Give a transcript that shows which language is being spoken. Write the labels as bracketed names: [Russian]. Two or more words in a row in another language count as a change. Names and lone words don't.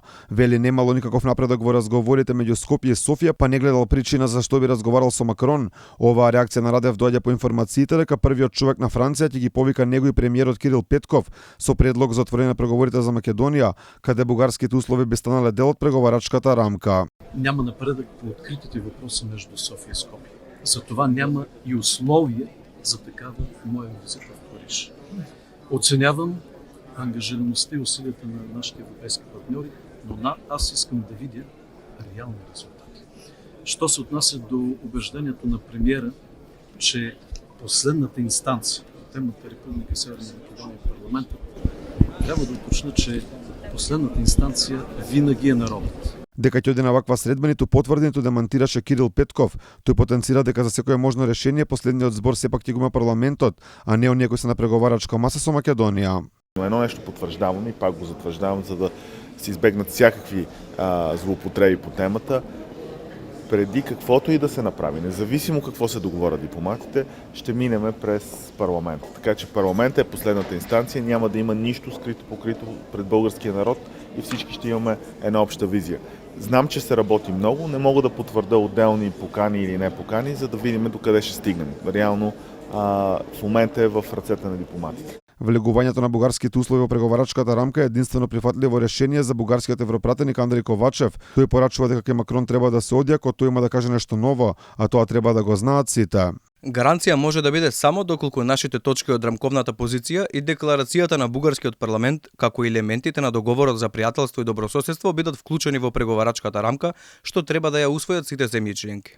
[Macedonian] Вели немало никаков напредок во разговорите меѓу Скопје и Софија, па не гледал причина за што би разговарал со Макрон. Оваа реакција на Радев доаѓа по информациите дека првиот човек на Франција ќе ги повика него и премиерот Кирил Петков со предлог за отворање на преговорите за Македонија, каде бугарските услови би станале дел од преговарачката рамка. [Bulgarian] Няма напредък по откритите въпроси между София и Скопие. Затова няма и условия за такава моя визита в Париж. Оценявам ангажираността и усилията на нашите европейски партньори, но аз искам да видя реални резултати. Що се отнася до убеждението на премиера, че последната инстанция по темата Република Северна Македония и парламента, трябва да уточня, че последната инстанция винаги е народът. [Macedonian] Дека ќе оди на ваква средба, ниту потврди, ниту демантираше Кирил Петков. Тој потенцира дека за секое можно решение последниот збор сепак ќе го има парламентот, а не оние кои се на преговарачка маса со Македонија. [Bulgarian] Едно нещо потвърждавам и пак го затвърждавам, за да се избегнат всякакви злоупотреби по темата. Преди каквото и да се направи, независимо какво се договорят дипломатите, ще минеме през парламента. Така че парламентът е последната инстанция, няма да има нищо скрито покрито пред българския народ и всички ще имаме една обща визия. Знам, че се работи много, не мога да потвърда отделни покани или не покани, за да видим докъде ще стигнем. Реално в момента е в ръцете на дипломатите. [Macedonian] Влегувањето на бугарските услови во преговарачката рамка е единствено прифатливо решение за бугарскиот европратеник Андрей Ковачев. Тој порачува дека кај Макрон треба да се оди ако тој има да каже нешто ново, а тоа треба да го знаат сите. Гаранција може да биде само доколку нашите точки од рамковната позиција и декларацијата на бугарскиот парламент, како и елементите на договорот за пријателство и добрососедство бидат вклучени во преговарачката рамка, што треба да ја усвојат сите земји членки.